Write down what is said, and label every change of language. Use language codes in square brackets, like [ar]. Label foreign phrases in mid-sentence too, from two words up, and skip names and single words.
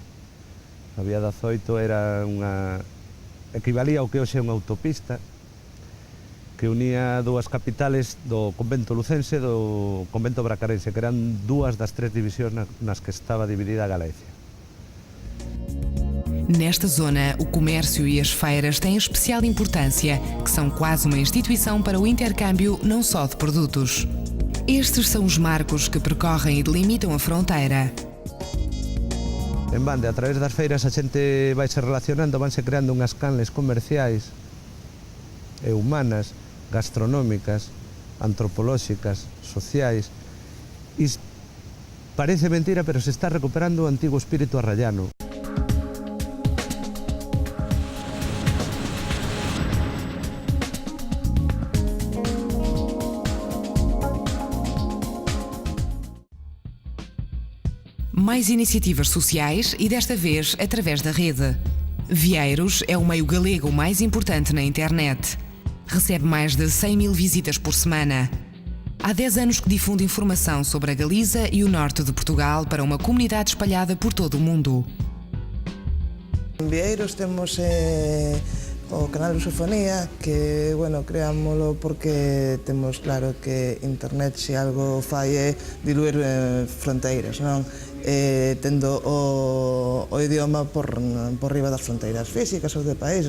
[gl] A vía da Zoito equivalía ao que hoxe é unha autopista que unía dúas capitales do convento lucense e do convento bracarense, que eran dúas das tres divisións nas que estaba dividida a Galicia. [pt] Nesta zona, o comércio e as feiras têm especial importância, que são quase uma instituição para o intercâmbio não só de produtos. Estes são os marcos que percorrem e delimitam a fronteira. [gl] En bande, a través das feiras a xente vai se relacionando, vanse creando unhas canles comerciais e humanas, gastronómicas, antropolóxicas, sociais. E parece mentira, pero se está recuperando o antigo espírito arraiano. [pt] Mais iniciativas sociais e desta vez através da rede. Vieiros é o meio galego mais importante na internet. Recebe mais de 100.000 visitas por semana. Há 10 anos que difunde informação sobre a Galiza e o norte de Portugal para uma comunidade espalhada por todo o mundo. [gl] En Vieiros temos o canal Lusofonía, que, bueno, creámoslo porque temos claro que internet, se algo fai, é diluir fronteiras, non? Tendo o idioma por riba das fronteiras físicas ou de países.